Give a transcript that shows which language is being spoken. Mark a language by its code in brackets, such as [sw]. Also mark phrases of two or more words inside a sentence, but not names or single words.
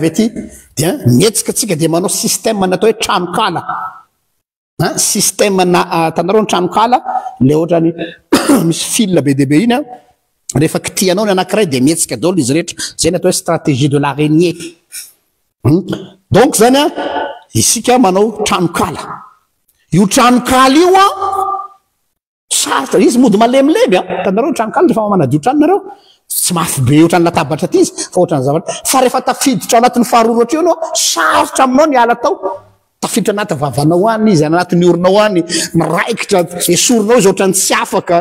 [mg] ety dia mietsika atsika dia manao système natao hoe tranokala système tanareo ny tranokala le ohatrany misy fil be deabe iny a rehefa kitianao ny anankiray dia mietsika daholo izy rehetra zay natao hoe [fr] stratégie de l'araignée [mg] donc zany a isika manao tranokala io tranokala io a sarotra izy mody malemilemy a tanareo tranokala rehefa manadio tranonareo tsy mafy be ohatrany latabatra ty izy fa ohatrany zavatra fa rehefa tafiditra anatin'ny faharoaroatra io anao sarotra aminao ny ala tao tafiditra anaty vavanao any izy anatin'ny orinao any miraikitra esorinao izy ohatrany tsy afaka